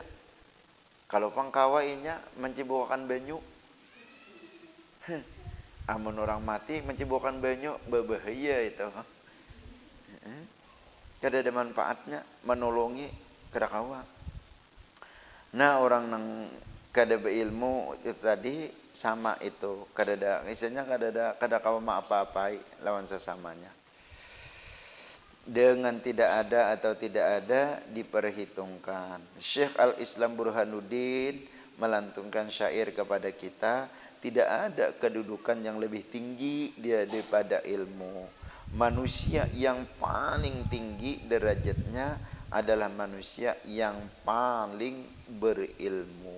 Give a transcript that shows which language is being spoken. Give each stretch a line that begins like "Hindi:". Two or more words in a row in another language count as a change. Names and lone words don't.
Banjar: Kalau pangkawainya mencibukan banyu, amun orang mati mencibukan banyu, berbahaya itu. Kada ada manfaatnya, menolongi kada kawa. Nah orang nang kada beilmu itu tadi sama itu, kada ada, misalnya kada kawa apa-apai lawan sesamanya.
Indonesian: Dengan tidak ada atau tidak ada diperhitungkan. Syekh Al-Islam Burhanuddin melantunkan syair kepada kita, tidak ada kedudukan yang lebih tinggi daripada ilmu. Manusia yang paling tinggi derajatnya adalah manusia yang paling berilmu.